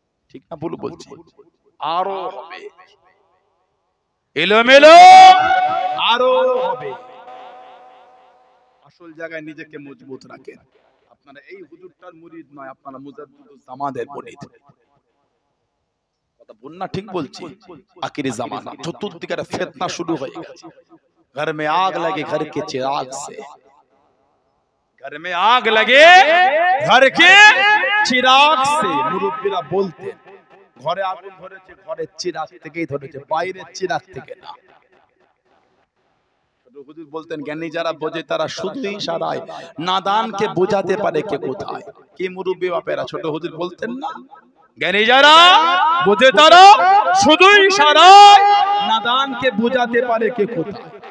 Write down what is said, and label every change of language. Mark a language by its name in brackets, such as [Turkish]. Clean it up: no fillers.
[Bangla] ঠিক না ভুল বলছি? আরো হবে এলোমেলো, আরো হবে। আসল জায়গায় নিজেকে মজবুত রাখেন। আপনারা এই হুজুরটার মুরিদ নয়, আপনারা মুজাদ্দিদুল জামানের মুরিদ। কথা ভুল না ঠিক বলছি? আখিরি জামানা, চতুর্দিকে ফিতনা শুরু হয়ে গেছে। [Hindi] घर में आग लगे घर के चिराग से, घर में आग लगे घर के चिराग से। [Bangla] মুরব্বিরা বলতেন ঘরে আগুন ধরেছে ঘরের চিরাগ থেকেই ধরেছে, বাইরের চিরাগ থেকে না। হুজুর বলতেন জ্ঞানী যারা বোঝে তারা শুধু ইশারায় নাদানকে বোঝাতে পারে কে কোথায়। কি মুরব্বি বাপেরা ছোট হুজুর বলতেন না, জ্ঞানী যারা বোঝে তারা শুধু ইশারায় নাদানকে বোঝাতে পারে কে কোথায়।